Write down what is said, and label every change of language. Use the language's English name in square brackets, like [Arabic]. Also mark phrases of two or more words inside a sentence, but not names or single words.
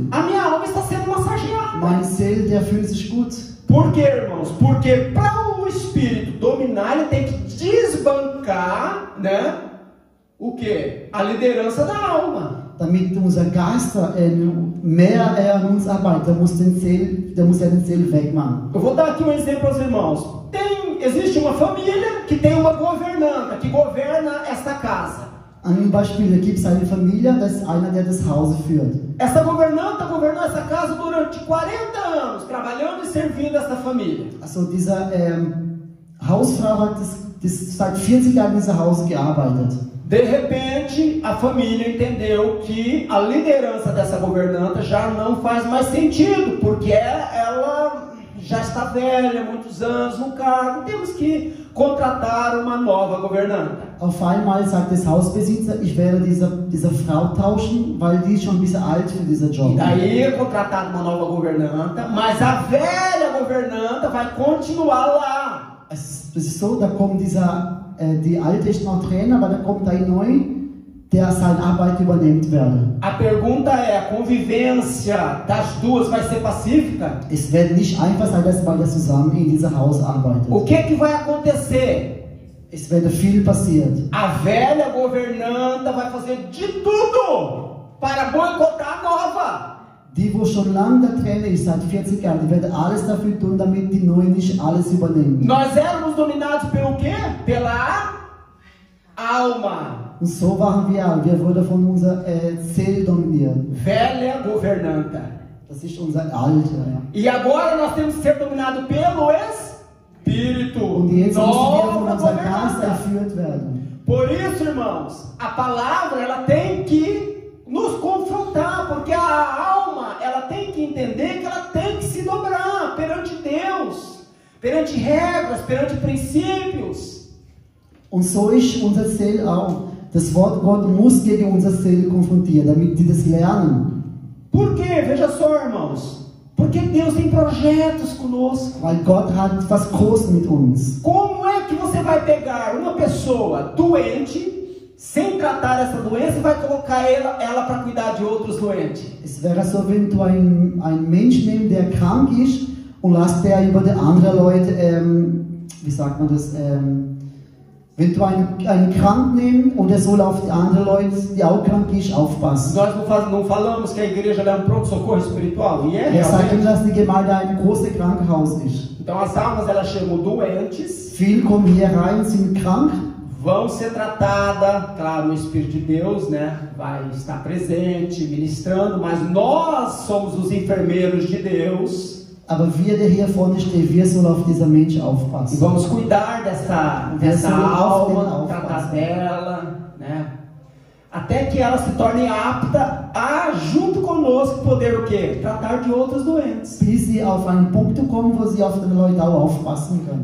[Portuguese] A minha alma está sendo massageada. [German] Meine Seele, der fühlt sich gut. [Portuguese] Por quê, irmãos? Porque para o Espírito dominar, ele tem que desbancar, né? O quê? A liderança da alma. [German] Damit unser Geist mehr an uns arbeitet, der muss den Seele wegmachen. [Portuguese] Eu vou dar aqui um exemplo aos irmãos. Existe uma família que tem uma governanta, que governa esta casa. [German] Ein Beispiel, da gibt es eine Familie, das ist einer, der das Haus führt. [Portuguese] Essa governanta governou essa casa durante 40 anos, trabalhando e servindo esta família. [German] Also dieser Hausfrau hat das seit 40 Jahren in diesem Haus gearbeitet. [Portuguese] De repente, a família entendeu que a liderança dessa governanta já não faz mais sentido, porque ela já está velha, muitos anos no cargo, temos que contratar uma nova governanta. [German] Auf einmal sagt das Hausbesitzer, ich werde diese Frau tauschen, weil die ist schon ein bisschen alt für diesen Job. [Portuguese] E daí é contratada uma nova governanta, mas a velha governanta vai continuar lá. [German] Es ist so, da kommt die alte ist noch Trainer, aber da kommt ein neu, der seine Arbeit übernimmt werde. [Portuguese] A pergunta é, a convivência das duas vai ser pacífica? [German] Es wird nicht einfach sein, dass beide zusammen in diesem Haus arbeiten. [Portuguese] O que vai acontecer? [German] Es wird viel passiert. [Portuguese] A velha governanta vai fazer de tudo para boicotar a nova. [German] Die, wo schon lange der Trainer ist, seit 40 Jahren, die werden alles dafür tun, damit die Neuen nicht alles übernehmen. [Portuguese] Nós éramos dominados pelo quê? Pela alma. [German] Und so waren wir wurden von unserer Seele dominiert. [Portuguese] Velha governanta. [German] Das ist unser Alter. Ja. [Portuguese] E agora nós temos que ser dominados pelo Espírito. [German] Und jetzt müssen wir von [Portuguese] Nova [German] unserem Geist [Portuguese] governanta. [German] erführt werden. [Portuguese] Por isso, irmãos, a palavra ela tem que nos confrontar, porque a alma ela tem que entender que ela tem que se dobrar perante Deus, perante regras, perante princípios. [German] Und so ist unser Seele auch. Das Wort Gott muss gegen unsere Seele konfrontieren, damit die das lernen. [Portuguese] Por quê? Veja só, irmãos. Porque Deus tem projetos conosco. [German] Weil Gott hat was Großes mit uns. [Portuguese] Como é que você vai pegar uma pessoa doente, sem tratar essa doença, e vai colocar ela para cuidar de outros doentes? [German] Es wäre so, wenn du einen Mensch nimmst, der krank ist, und lässt der über die anderen Leute, wie sagt man das, wenn du einen krank nimmst und er soll auf die anderen Leute, die auch krank ist, aufpassen. [Portuguese] Nós não falamos que a igreja é pronto-socorro espiritual? E é [German] Wir sagen, [Portuguese] realmente. [German] dass die Gemeinde ein großes Krankenhaus ist. [Portuguese] Então as almas elas chegam doentes, [German] Viele kommen hier rein, sind krank, [Portuguese] vão ser tratadas, claro, o Espírito de Deus, né, vai estar presente, ministrando, mas nós somos os enfermeiros de Deus. [German] aber wir, der hier vorne steht, wir sollen auf dieser Mensch [Portuguese] E [German] aufpassen. [Portuguese] vamos cuidar dessa alma, tratar dela, né? Até que ela se torne apta a, junto conosco, poder o quê? Tratar de outros doentes. [German] Bis sie auf einen Punkt kommen, wo sie auf die Leute auch aufpassen können.